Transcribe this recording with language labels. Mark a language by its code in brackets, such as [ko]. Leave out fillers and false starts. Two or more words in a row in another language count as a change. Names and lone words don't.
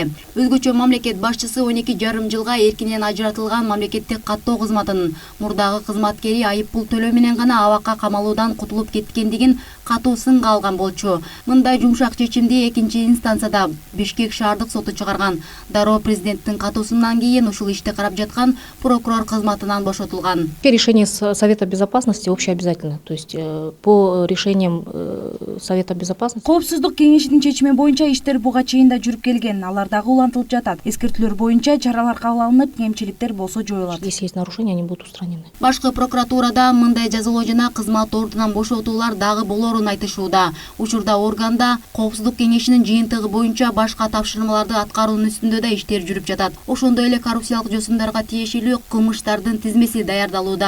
[ky] Өзгөчө мамлекет башчысы 12,5 жылга эркинен ажыратылган мамлекеттик каттоо кызматынын мурдагы кызматкери айып пул төлөө менен гана абакка камалуудан кутулуп кеткендигин катуу сынга алган болчу. Мындай жумшак чечимди экинчи инстанцияда Бишкек шаардык соту чыгарган. Дароо президенттин катуусунан кийин ушул ишти карап жаткан прокурор кызматынан бошотулган. [ru] Решение Совета Безопасности общеобязательно. То есть по решениям Совета Безопасности. [ky] Коопсуздук кеңешинин чечими боюнча иштер буга чейин да жүрүп келген. Алар дагы улантылып жатат. Эскертүүлөр боюнча чаралар кабыл алынып, кемчиликтер болсо жоюлат. [ru] Если есть нарушения, они будут устранены. [ky] Башкы прокуратурада мындай жазалоо жана кызмат ордунан бошотуулар дагы болорун айтышууда. Учурда органда Коопсуздук кеңешинин жыйынтыгы боюнча башка тапшырмаларды аткаруунун үстүндө да иштер жүрүп жатат. Ошондой эле коррупциялык жосумдарга тиешелүү кылмыштардын тизмеси даярдалууда.